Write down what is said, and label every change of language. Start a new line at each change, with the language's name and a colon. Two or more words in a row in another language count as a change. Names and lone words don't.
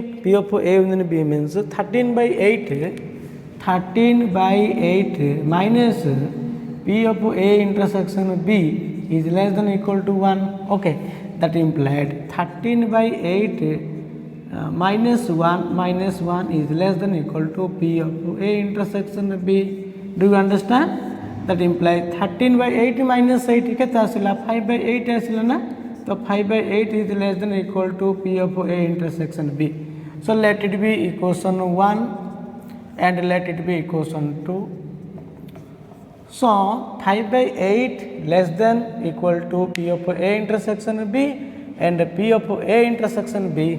English: P of A union B means 13 by 8 minus P of A intersection B is less than or equal to 1. Okay, that implied 13 by 8 minus 1 is less than or equal to P of A intersection B. Do you understand? That implies 13 by 8 minus 8
Odia: କେତେ ଆସିଲା
English: 5 by 8
Odia: ଆସିଲା ନା, ତ
English: 5 by 8 is less than or equal to P of A intersection B. So let it be equation 1 and let it be equation 2. So 5 by 8 less than equal to P of A intersection B and P of A intersection B.